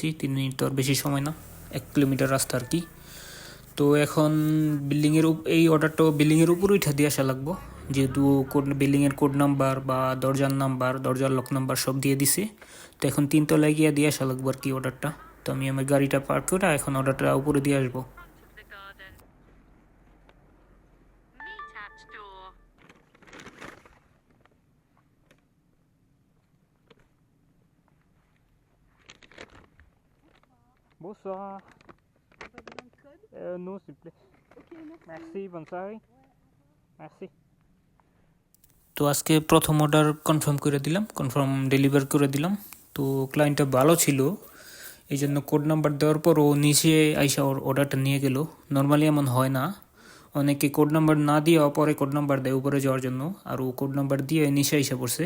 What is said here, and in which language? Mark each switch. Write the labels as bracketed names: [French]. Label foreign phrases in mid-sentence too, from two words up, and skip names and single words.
[Bangla] 3 মিনিট তো আর বেশি সময় না, 1 কিলোমিটার রাস্তা আর কি। তো এখন এই অর্ডারটাও বিল্ডিংয়ের উপরে উঠা দিয়ে আসা লাগবো, যেহেতু বিল্ডিংয়ের কোড নাম্বার বা দরজার নাম্বার, দরজার লক নাম্বার সব দিয়ে দিছে। তো এখন 3তলায় গিয়ে দিয়ে আসা লাগবো আর কি অর্ডারটা। তো আমি আমার গাড়িটা পার্ক করে এখন অর্ডারটা উপরে দিয়ে আসবো। [French] Bonsoir. Pas besoin de code? Non, s'il vous plaît. Ok, merci. Merci, bonne soirée. Merci. [Bangla] তো আজকে প্রথম অর্ডার কনফার্ম ডেলিভার করে দিলাম। তো ক্লায়েন্টটা ভালো ছিল, এই জন্য কোড নাম্বার দেওয়ার পর ও নিচে আইসা ওর অর্ডারটা নিয়ে গেল। নর্মালি এমন হয় না, অনেকে কোড নাম্বার না দিয়ে পরে কোড নাম্বার দেয় উপরে যাওয়ার জন্য, আর ও কোড নাম্বার দিয়ে নিচে আইসা পড়ছে।